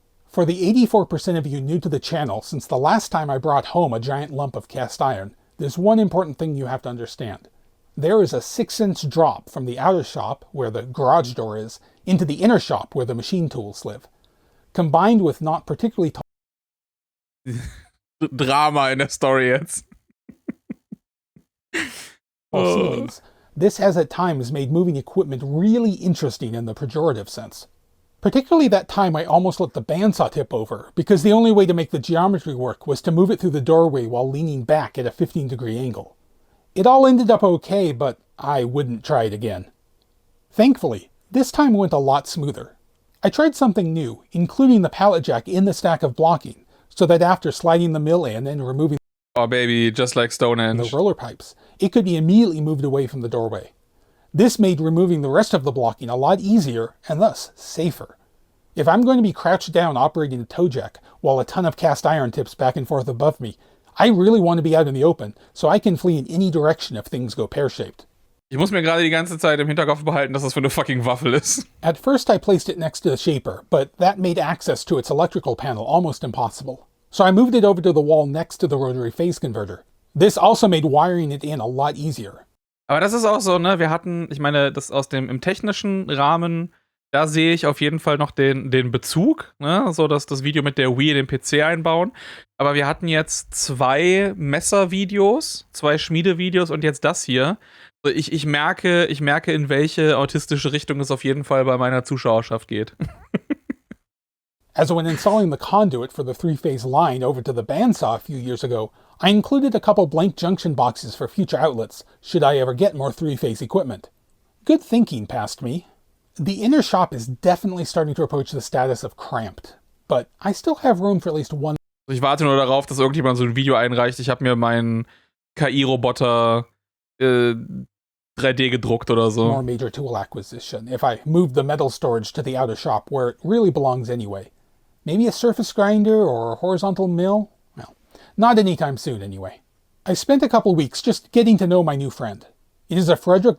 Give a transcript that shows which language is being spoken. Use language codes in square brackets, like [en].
[en] For the 84% of you new to the channel, since the last time I brought home a giant lump of cast iron, there's one important thing you have to understand. There is a 6-inch drop from the outer shop, where the garage door is, into the inner shop where the machine tools live. Combined with not particularly tall [de] Drama in der Story jetzt. [en] ceilings, this has at times made moving equipment really interesting in the pejorative sense. Particularly that time I almost let the bandsaw tip over, because the only way to make the geometry work was to move it through the doorway while leaning back at a 15-degree angle. It all ended up okay, but I wouldn't try it again. Thankfully, this time went a lot smoother. I tried something new, including the pallet jack in the stack of blocking, so that after sliding the mill in and removing Oh baby, just like the Stonehenge. roller pipes, it could be immediately moved away from the doorway. This made removing the rest of the blocking a lot easier, and thus safer. If I'm going to be crouched down operating a toe jack, while a ton of cast iron tips back and forth above me, I really want to be out in the open, so I can flee in any direction if things go pear-shaped. [de] Ich muss mir gerade die ganze Zeit im Hinterkopf behalten, dass das für eine fucking Waffle ist. [en] At first I placed it next to the shaper, but that made access to its electrical panel almost impossible. So I moved it over to the wall next to the rotary phase converter. This also made wiring it in a lot easier. [de] Aber das ist auch so, ne, wir hatten, ich meine, das aus dem, im technischen Rahmen, da sehe ich auf jeden Fall noch den Bezug, ne, so dass das Video mit der Wii in den PC einbauen. Aber wir hatten jetzt 2 Messervideos, 2 Schmiedevideos und jetzt das hier. Also ich merke, in welche autistische Richtung es auf jeden Fall bei meiner Zuschauerschaft geht. [en] As when installing the conduit for the 3-phase line over to the bandsaw a few years ago, I included a couple blank junction boxes for future outlets, should I ever get more 3-phase equipment. Good thinking past me. The inner shop is definitely starting to approach the status of cramped, but I still have room for at least one. [de] Ich warte nur darauf, dass irgendjemand so ein Video einreicht. Ich habe mir meinen KI-Roboter 3D gedruckt oder so. [en] More major tool acquisition if I moved the metal storage to the outer shop where it really belongs anyway. Maybe a surface grinder or a horizontal mill? Well, not anytime soon anyway. I spent a couple weeks just getting to know my new friend. It is a Frederick